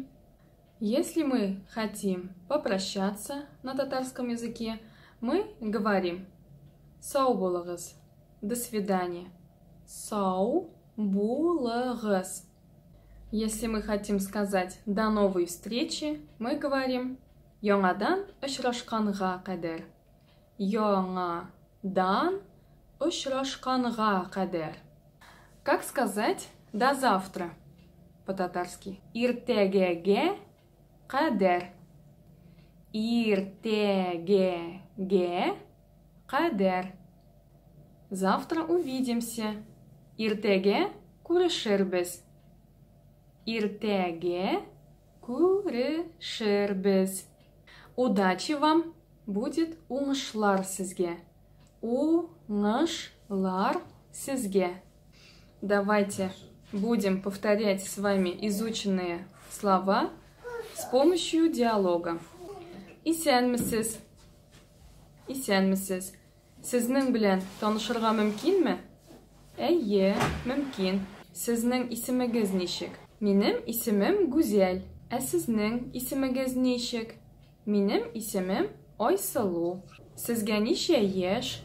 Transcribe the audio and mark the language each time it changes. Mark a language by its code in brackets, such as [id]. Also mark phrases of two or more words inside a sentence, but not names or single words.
[ru] Если мы хотим попрощаться на татарском языке, мы говорим [tt] сау булыгыз, [ru] до свидания. [tt] Сау булыгыз. [ru] Если мы хотим сказать до новой встречи, мы говорим [tt] яңадан очрашканга кадәр. Яңадан очрашканга кадәр. [ru] Как сказать до завтра по-татарски? [tt] Иртәгәгә кадәр. Иртәгәгә кадәр. [ru] Завтра увидимся. [tt] Иртәгә күрешербез. Иртәгә күрешербез. [ru] Удачи вам, будет [tt] уңышлар сезгә. Уңышлар сезгә. [ru] Давайте будем повторять с вами изученные слова с помощью диалога. [tt] Исәнмесез? Исәнмесез? Сезнең белән танышырга мөмкинме? Әйе, мөмкин. Сезнең исемегез ничек? Минем исемем Гүзәл. Ә сезнең исемегез ничек? Минем исемем Айсылу. Сезгә ничә яшь?